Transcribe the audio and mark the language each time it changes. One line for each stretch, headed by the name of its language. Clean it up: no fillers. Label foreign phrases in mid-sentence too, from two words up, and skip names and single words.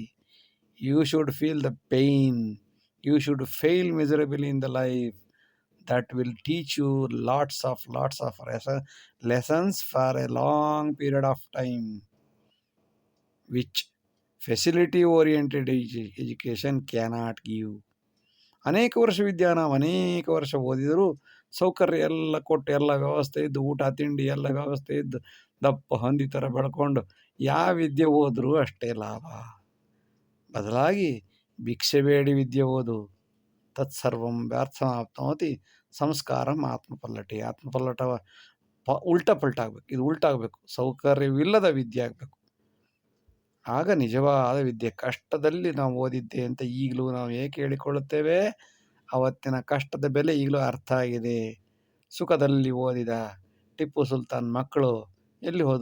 English: You should feel the pain. You should fail miserably in the life. that will teach you lots of lessons for a long period of time, which facility oriented education cannot give.
Kannada: ಅನೇಕ ವರ್ಷ ನಾವು ಅನೇಕ ವರ್ಷ ಓದಿದರೂ ಸೌಕರ್ಯ ಎಲ್ಲ ಕೊಟ್ಟು ಎಲ್ಲ ವ್ಯವಸ್ಥೆ ಇದ್ದು ಊಟ ತಿಂಡಿ ಎಲ್ಲ ವ್ಯವಸ್ಥೆ ಇದ್ದು ದಪ್ಪ ಹಂದಿ ಥರ ಬೆಳ್ಕೊಂಡು ಯಾವ ವಿದ್ಯೆ ಓದ್ರೂ ಅಷ್ಟೇ ಲಾಭ. ಬದಲಾಗಿ ಭಿಕ್ಷೆ ಬೇಡಿ ವಿದ್ಯೆ ಓದು.
Sanskrit: ತತ್ಸರ್ವಂ ವ್ಯರ್ಥಮಾಪ್ನೋತಿ ಸಂಸ್ಕಾರಂ ಆತ್ಮಪಲ್ಲಟಿ.
Kannada: ಆತ್ಮಪಲ್ಲಟ ಉಲ್ಟಾ ಪಲ್ಟಾಗಬೇಕು, ಇದು ಉಲ್ಟಾಗಬೇಕು, ಸೌಕರ್ಯವಿಲ್ಲದ ವಿದ್ಯೆ ಆಗಬೇಕು. ಆಗ ನಿಜವಾದ ವಿದ್ಯೆ. ಕಷ್ಟದಲ್ಲಿ ನಾವು ಓದಿದ್ದೆ ಅಂತ ಈಗಲೂ ನಾವು ಏಕೆ ಹೇಳಿಕೊಳ್ಳುತ್ತೇವೆ? ಅವತ್ತಿನ ಕಷ್ಟದ ಬೆಲೆ ಈಗಲೂ ಅರ್ಥ ಆಗಿದೆ. ಸುಖದಲ್ಲಿ ಓದಿದ ಟಿಪ್ಪು ಸುಲ್ತಾನ್ ಮಕ್ಕಳು ಎಲ್ಲಿ ಹೋದರು?